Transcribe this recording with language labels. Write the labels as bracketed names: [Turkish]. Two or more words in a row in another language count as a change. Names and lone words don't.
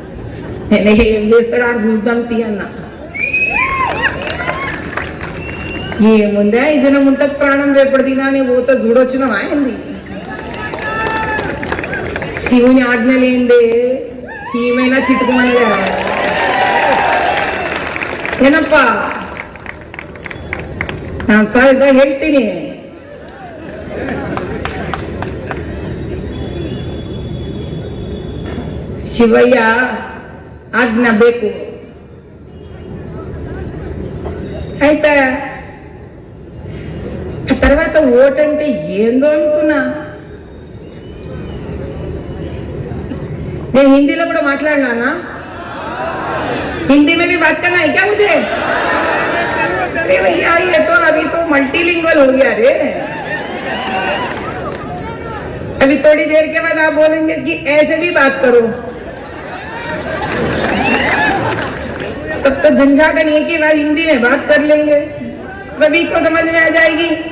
[Telugu] నేను ఏం చేస్తాడు ఆడు చూద్దాం తీ అన్న. ఏముందా ఈ దినం ఉంటుంది ప్రాణం రేపటి దినాన్ని పోతే చూడొచ్చున్నావా ఏంది శివుని ఆజ్ఞ లేందే సీమైనా చిట్టుకోమనేదా [Kannada] ಏನಪ್ಪ ನಾನು ಸಹ ಹೇಳ್ತೀನಿ ಶಿವಯ್ಯ ಆಜ್ಞಾ ಬೇಕು ಆಯ್ತಾ [Telugu] ఆ తర్వాత ఓట్ అంటే ఏందో అనుకున్నా నేను హిందీలో కూడా మాట్లాడినా [Hindi] हिंदी में भी बात करना है क्या मुझे अरे भैया ये तो अभी तो मल्टीलिंगुअल हो गया रे अभी थोड़ी देर के बाद आप बोलेंगे कि ऐसे भी बात करो तब तो झंझाटन एक ही बार हिंदी में बात कर लेंगे सभी को समझ में आ जाएगी